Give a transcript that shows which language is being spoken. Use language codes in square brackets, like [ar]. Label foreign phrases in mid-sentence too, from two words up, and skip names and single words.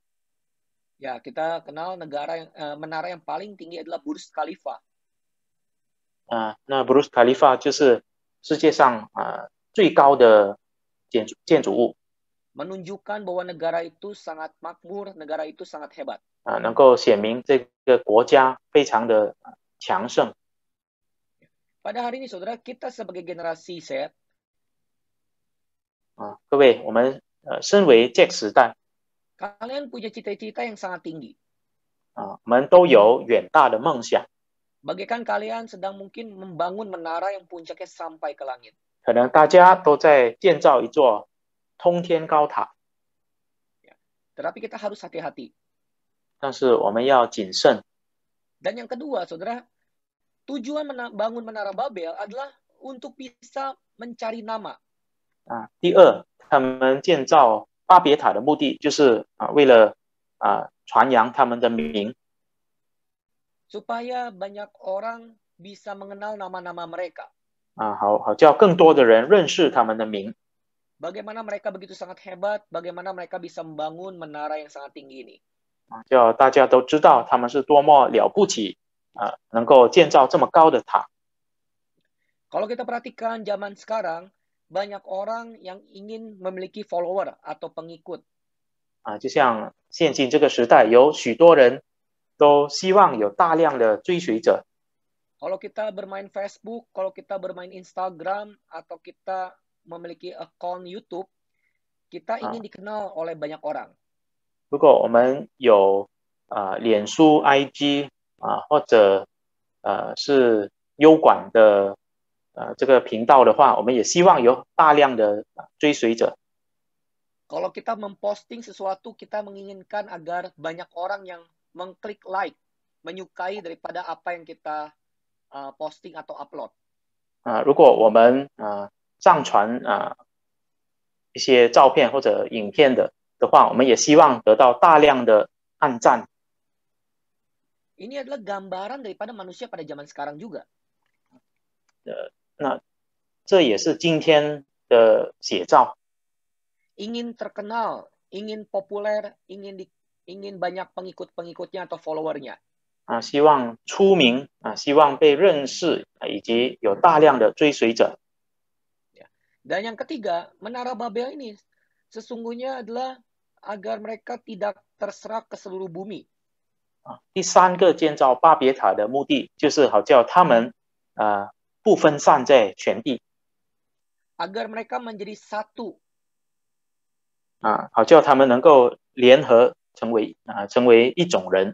[id] Ya, kita kenal menara yang paling tinggi adalah Burj Khalifa. [zh] 那 Burj Khalifa 就是世界上最高的建筑物。 [id] Menunjukkan bahwa negara itu sangat makmur, negara itu sangat hebat. [zh] 能够显明这个国家非常的强盛。 [id] Pada hari ini, saudara, kita sebagai generasi Z, [zh] 各位，我们身为Z时代， [id] kalian punya cita-cita yang sangat tinggi. [zh] 我们都有远大的梦想。 [id] Bagaikan kalian sedang mungkin membangun menara yang puncaknya sampai ke langit. [zh] 可能大家都在建造一座通天高塔， [id] Tetapi kita harus hati-hati. [zh] 但是我们要谨慎。 [id] Dan yang kedua, saudara, tujuan bangun menara Babel adalah untuk bisa mencari nama. [zh] 第二，他们建造巴别塔的目的就是为了传扬他们的名， [id] Supaya banyak orang bisa mengenal nama-nama mereka. [zh] 好叫更多的人认识他们的名。 [id] Bagaimana mereka begitu sangat hebat, bagaimana mereka bisa membangun menara yang sangat tinggi ini. [zh] 叫大家都知道他们是多么了不起能够建造这么高的塔。 [id] Kalau kita perhatikan zaman sekarang, banyak orang yang ingin memiliki follower atau pengikut. [zh] 就像现今这个时代，有许多人都希望有大量的追随者。 [id] Kalau kita bermain Facebook, kalau kita bermain Instagram, atau kita memiliki akun YouTube, kita ingin dikenal oleh banyak orang. [zh] 如果我们有脸书、IG 或者是优管的这个频道的话，我们也希望有大量的追随者。 [id] Kalau kita memposting sesuatu, kita menginginkan agar banyak orang yang mengklik like, menyukai daripada apa yang kita posting atau upload. [zh] 如果我们上传一些照片或者影片的话，我们也希望得到大量的按赞。 [id] Ini adalah gambaran daripada manusia pada zaman sekarang juga. [zh] 那这也是今天的写照。 [id] Ingin terkenal, ingin populer, ingin banyak pengikut-pengikutnya atau followernya. [zh] 希望出名希望被认识以及有大量的追随者。 [id] Dan yang ketiga, Menara Babel ini sesungguhnya adalah agar mereka tidak terserak ke seluruh bumi. [zh] 第三个建造巴别塔的目的，就是好叫他们不分散在全地。 [id] Agar mereka menjadi satu. [zh] 好叫他们能够联合成为一种人。